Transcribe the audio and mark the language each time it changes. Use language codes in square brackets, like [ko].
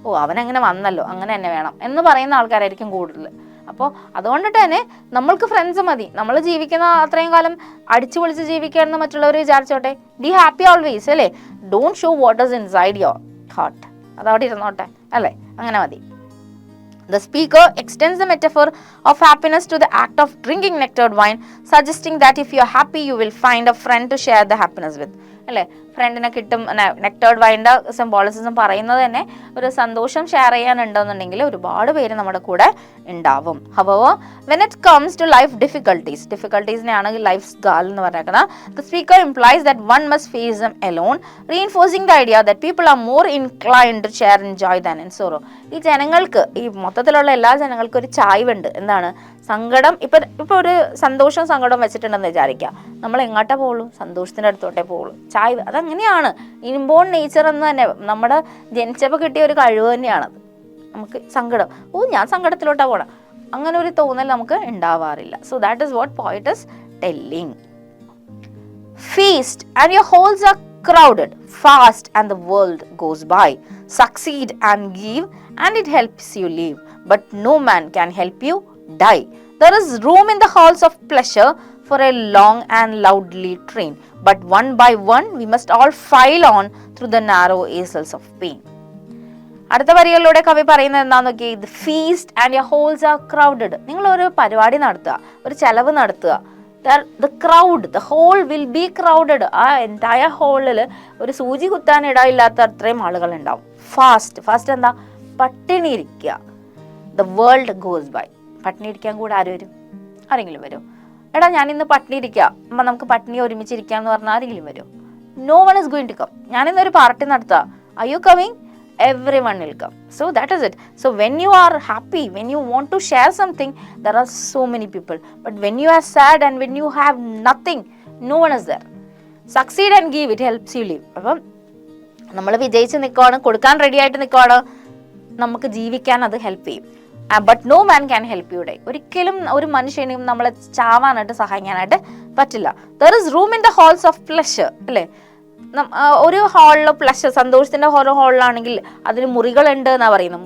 [ml] അവനങ്ങനെ വന്നല്ലോ, അങ്ങനെ തന്നെ വേണം എന്ന് പറയുന്ന ആൾക്കാരായിരിക്കും കൂടുതൽ. അപ്പോൾ അതുകൊണ്ടിട്ട് തന്നെ നമ്മൾക്ക് ഫ്രണ്ട്സ് മതി. നമ്മൾ ജീവിക്കുന്ന അത്രയും കാലം അടിച്ചു പൊളിച്ച് ജീവിക്കുകയെന്ന് മറ്റുള്ളവർ വിചാരിച്ചോട്ടെ. [en] Be happy always അല്ലേ. Don't show what is inside your heart. [ml] അതവിടെ ഇരുന്നോട്ടെ അല്ലേ, അങ്ങനെ മതി. [en] The speaker extends the metaphor of happiness to the act of drinking nectared wine, suggesting that if you are happy, you will find a friend to share the happiness with. [ml] അല്ലേ, ഫ്രണ്ടിനെ കിട്ടും. നെക്ടേർഡ് വൈൻ്റെ സിംബോളിസിസം പറയുന്നത് തന്നെ ഒരു സന്തോഷം ഷെയർ ചെയ്യാനുണ്ടെന്നുണ്ടെങ്കിൽ ഒരുപാട് പേര് നമ്മുടെ കൂടെ ഉണ്ടാവും. [en] However, when it comes to life difficultiesനെയാണ് life's gall [ml] എന്ന് പറഞ്ഞേക്കുന്നത്. [en] The speaker implies that one must face them alone, reinforcing the idea that people are more inclined to share in joy than in sorrow. [ml] ഈ ജനങ്ങൾക്ക്, ഈ മൊത്തത്തിലുള്ള എല്ലാ ജനങ്ങൾക്കും ഒരു ചായ്വുണ്ട്. എന്താണ്, സങ്കടം. ഇപ്പൊ ഒരു സന്തോഷവും സങ്കടവും വെച്ചിട്ടുണ്ടെന്ന് വിചാരിക്കുക, നമ്മൾ എങ്ങോട്ടാ പോകുള്ളൂ? സന്തോഷത്തിൻ്റെ അടുത്തോട്ടേ പോകുള്ളൂ. ചായ്വ് അതങ്ങനെയാണ്, ഇൻബോൺ നേച്ചർ എന്ന് തന്നെ, നമ്മുടെ ജനിച്ചപ്പോൾ കിട്ടിയ ഒരു കഴിവ് തന്നെയാണത്. നമുക്ക് സങ്കടം, ഞാൻ സങ്കടത്തിലോട്ടാ പോകണം, അങ്ങനെ ഒരു തോന്നൽ നമുക്ക് ഉണ്ടാവാറില്ല. [en] So that is what poet is telling. Feast and your halls are crowded, fast and the world goes by. Succeed and give and it helps you live, but no man can help you die. There is room in the halls of pleasure for a long and loudly train, but one by one we must all file on through the narrow aisles of pain. [ml] അടുത്ത വരികളിലൂടെ കവി പറയുന്നത് എന്താന്ന് നോക്കി. [en] The feast and your halls are crowded. [ml] നിങ്ങൾ ഒരു പരിപാടി നടത്തുക, ഒരു ചെലവ് നടത്തുക. [en] The crowd, the hall will be crowded. [ml] ആ എൻറ്റയർ ഹോളിൽ ഒരു സൂചി കുത്താൻ ഇടയില്ലാത്ത അത്രയും ആളുകൾ ഉണ്ടാവും. ഫാസ്റ്റ് എന്താ, പട്ടിണി ഇരിക്കുക. [en] The world goes by. [ml] പട്ടിണി ഇരിക്കാൻ കൂടെ ആരെങ്കിലും വരും? എടാ ഞാനിന്ന് പട്ടിണി ഇരിക്കുക, അപ്പം നമുക്ക് പട്ടിണി ഒരുമിച്ചിരിക്കുക എന്ന് പറഞ്ഞാൽ ആരെങ്കിലും വരും? [en] No one is going to come. [ml] ഞാനിന്നൊരു party നടത്തുക, [en] are you coming? Everyone will come. So that is it. So when you are happy, when you want to share something, there are so many people. But when you are sad and when you have nothing, no one is there. Succeed and give, it helps you live. [ml] അപ്പം നമ്മൾ വിജയിച്ച് നിൽക്കുവാണ്, കൊടുക്കാൻ ready ആയിട്ട് നിൽക്കുവാണ്, നമുക്ക് ജീവിക്കാൻ അത് ഹെൽപ്പ് ചെയ്യും. [en] But no man can help you die. [ml] ഒരിക്കലും ഒരു മനുഷ്യനെയും നമ്മളെ ചാവാനായിട്ട് സഹായിക്കാനായിട്ട് പറ്റില്ല. [en] there is room in the halls of pleasure [ml] അല്ലേ. ഒരു ഹാളിൽ പ്ലഷർ, സന്തോഷത്തിൻ്റെ ഓരോ ഹാളിലാണെങ്കിൽ അതിന് മുറികളുണ്ട് എന്നാണ് പറയുന്നത്.